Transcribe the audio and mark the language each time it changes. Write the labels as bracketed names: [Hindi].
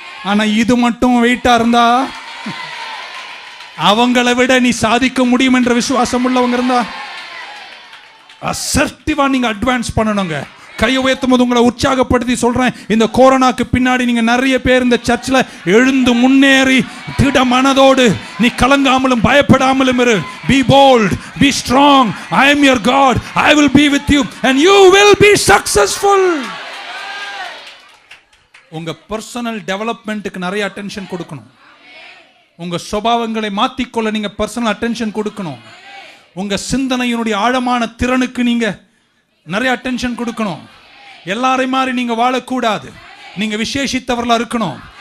[Tamil] ஆனால் இது மட்டும் வெயிட்டாக இருந்தா அவங்களை விட நீ சாதிக்க முடியும் என்ற விசுவாசம் உள்ளவங்க இருந்தா அசர்ட்டிவா நீங்க அட்வான்ஸ் பண்ணணுங்க. கையை உயர்த்தும் போது உங்களை உற்சாகப்படுத்தி சொல்றேன், இந்த கொரோனாக்கு பின்னாடி நீங்க நிறைய பேர் இந்த சர்ச்சில் எழுந்து முன்னேறி திட மனதோடு நீ கலங்காமலும் பயப்படாமலும் இரு. [English] Be bold, be strong. I am your God. I will be with you and you will be successful. [Tamil] உங்க பர்சனல் டெவலப்மெண்ட்டுக்கு நிறைய அட்டென்ஷன் கொடுக்கணும். உங்க சுபாவங்களை மாற்றிக்கொள்ள நீங்க பர்சனல் அட்டென்ஷன் கொடுக்கணும். உங்க சிந்தனையினுடைய ஆழமான திறனுக்கு நீங்க நிறைய அட்டென்ஷன் கொடுக்கணும். எல்லாரையும் மாதிரி நீங்க வாழக்கூடாது. நீங்க விசேஷித்தவர்களா இருக்கணும்.